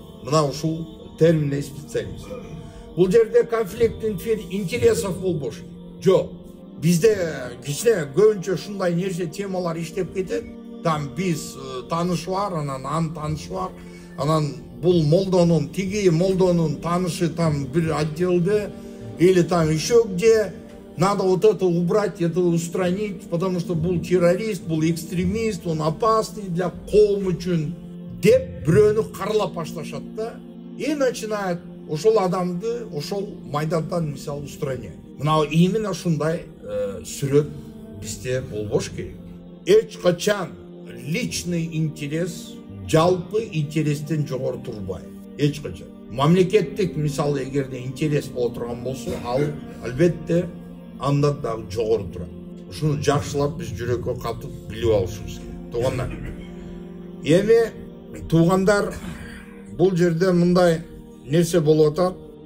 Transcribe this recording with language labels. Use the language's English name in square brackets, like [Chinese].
[Kyrgyz] Мына ушул терминде специалист. Бул жерде конфликт интересов болбош. Жок. Бизде кичине көбүнчө ушундай нерсе темалар иштеп кетет. Там биз таанышы бар, анан таанышы бар. Анан бул молдонун, тиги молдонун таанышы там бир отделде [Russian] или там еще где. Надо вот это убрать, это устранить, потому что [Kyrgyz] бул террорист, бул экстремист, [Russian] он опасный для [Kyrgyz] коом үчүн деп бирөөнү каралап башташат да. [Russian] И начинает [Kyrgyz] ошол адамды ошол майдандан мисалы устранять. Мына именно ушундай сүрөт бизде болбош керек. Эч качан личный интерес жалпы интерестен жогору турбай. Эч качан. Мамлекеттик мисалы эгерде интерес боло турган болсо, ал албетте андан дагы жогору турат. Ушуну жакшылап биз жүрөккө катып билип алышыбыз керек. Туугандар. Эми туугандар, бул жерде мындай нерсе болуп атат.